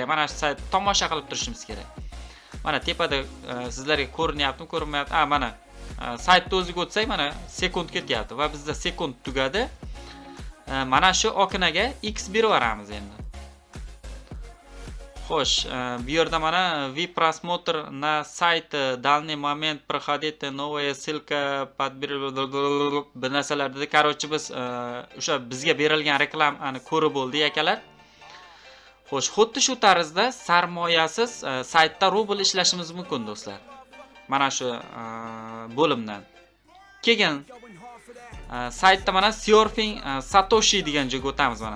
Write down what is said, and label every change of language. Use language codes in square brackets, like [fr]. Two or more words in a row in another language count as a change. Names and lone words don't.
[uz] Mana shu sayt tomosha qilib turishimiz kerak. Mana tepada sizlarga ko'rinyaptimi, ko'rinmayapti? Mana saytni o'ziga o'tsak, mana sekund ketyapti va bizda sekund tugadi. Mana shu oknaga X berib yuboramiz endi. Xo'sh, bu yerda mana [ru] VIP просмотр на сайт данный момент проходит новая ссылка [uz] bu narsalar dedi. Короче, biz o'sha bizga berilgan reklamani ko'rib bo'ldik akalar. Xo'sh, xuddi shu tarzda sarmoyasiz saytda rubl ishlashimiz mumkin do'stlar. Mana shu bo'limdan. Keyin saytda mana surfing Satoshi degan joyga o'tamiz mana.